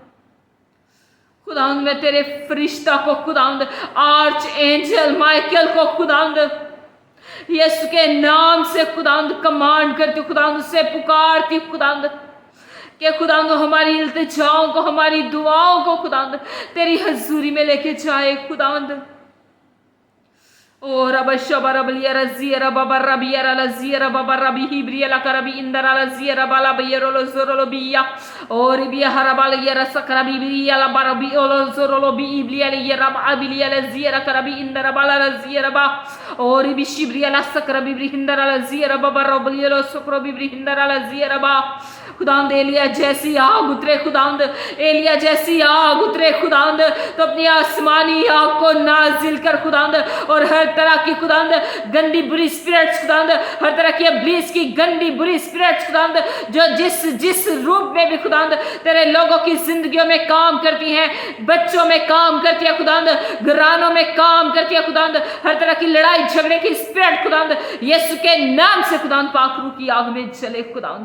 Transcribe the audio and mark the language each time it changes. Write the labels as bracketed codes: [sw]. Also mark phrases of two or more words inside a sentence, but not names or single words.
[hi] खुदावंद मैं तेरे फरिश्ता को खुदावंद, [en] arch angel [hi] माइकल को खुदावंद यीशु के नाम से खुदावंद कमांड करती हूँ खुदावंद, से पुकारती हूँ खुदावंद कि खुदावंद हमारी इल्तिजाओं को, हमारी दुआओं को खुदावंद तेरी हजूरी में लेके जाए खुदावंद। और अब शबरबलिया रजियर बाबा रबियर लजियर बाबा रबी हिब्रियला करबी इंदर लजियर बाला बियरोलो जोरोलो बिया, और बिया हरबाल यर सकरबी बिरियला बरबी ओलो जोरोलो बी इब्लियल यरब अबिलियल लजियर करबी इंदर बाला रजियर बा, और बी शिब्रियला सकरबी बिरिंदर लजियर बाबा रबलियलो सकरबी बिरिंदर लजियर बा। खुदावंद एलिया जैसी आग उतरे खुदावंद, एलिया जैसी आग उतरे खुदावंद, तो अपनी आसमानी आग को नाजिल कर खुदावंद, और हर तरह की खुदावंद गंदी बुरी स्पिरिट्स खुदावंद, हर तरह की इब्लीस की गंदी बुरी स्पिरिट्स खुदावंद जो जिस जिस रूप में भी खुदावंद तेरे लोगों की जिंदगियों में काम करती हैं, बच्चों में काम करती है खुदावंद, घरानों में काम करती है खुदावंद, हर तरह की लड़ाई झगड़े की स्पिरिट खुदावंद यीशु के नाम से खुदावंद पाखरू की आग में जले खुदावंद।